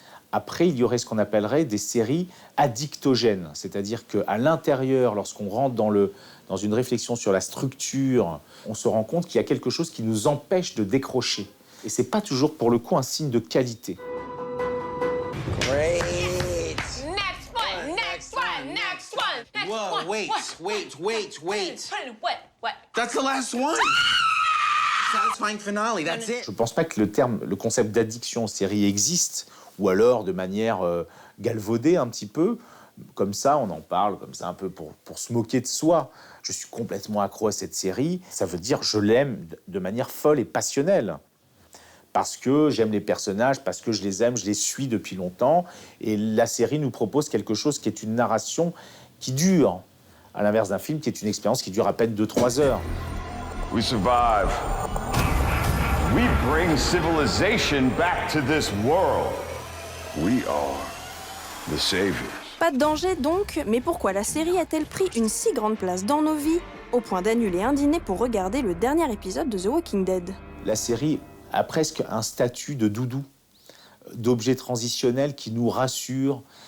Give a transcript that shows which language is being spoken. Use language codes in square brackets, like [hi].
[fr] Après, il y aurait ce qu'on appellerait des séries addictogènes, c'est-à-dire qu'à l'intérieur, lorsqu'on rentre dans une réflexion sur la structure, on se rend compte qu'il y a quelque chose qui nous empêche de décrocher. Et c'est pas toujours, pour le coup, un signe de qualité. [en] Great. Next one, next one, next one, next Whoa, one. wait. What? That's the last one. Satisfying finale, that's it. [fr] Je ne pense pas que le concept d'addiction aux séries existe, ou alors de manière galvaudée un petit peu. Comme ça, on en parle, comme ça, un peu pour se moquer de soi. Je suis complètement accro à cette série. Ça veut dire je l'aime de manière folle et passionnelle. Parce que j'aime les personnages, parce que je les aime, je les suis depuis longtemps. Et la série nous propose quelque chose qui est une narration qui dure, à l'inverse d'un film qui est une expérience qui dure à peine 2-3 heures. [en] We survive. We bring civilization back to this world. We are the saviors. [fr] Pas de danger donc, mais pourquoi la série a-t-elle pris une si grande place dans nos vies, au point d'annuler un dîner pour regarder le dernier épisode de The Walking Dead ? La série a presque un statut de doudou, d'objet transitionnel qui nous rassure.